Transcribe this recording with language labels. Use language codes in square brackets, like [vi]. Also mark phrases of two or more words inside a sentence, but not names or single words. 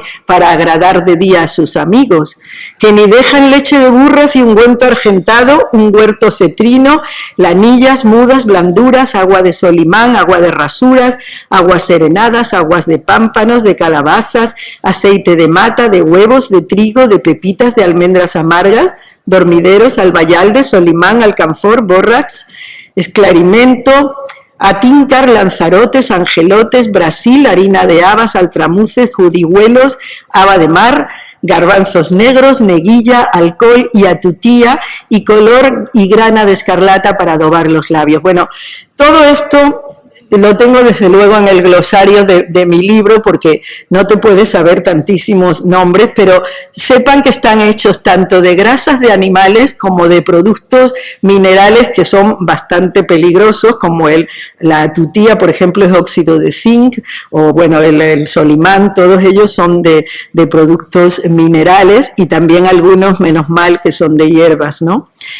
[es] para agradar de día a sus amigos, que ni dejan leche de burras y ungüento argentado, un huerto cetrino, lanillas, mudas, blanduras, agua de solimán, agua de rasuras, aguas serenadas, aguas de pámpanos, de calabazas, aceite de mata, de huevos, de trigo, de pepitas, de almendras amargas, dormideros, albayalde, solimán, alcanfor, bórrax, esclarimento, atíncar, lanzarotes, angelotes, brasil, harina de habas, altramuces, judihuelos, haba de mar, garbanzos negros, neguilla, alcohol y atutía, y color y grana de escarlata para adobar los labios. Bueno, todo esto lo tengo desde luego en el glosario de mi libro porque no te puedes saber tantísimos nombres, pero sepan que están hechos tanto de grasas de animales como de productos minerales que son bastante peligrosos, como la tutía, por ejemplo, es óxido de zinc, o bueno, el solimán, todos ellos son de productos minerales, y también algunos, menos mal, que son de hierbas, ¿no?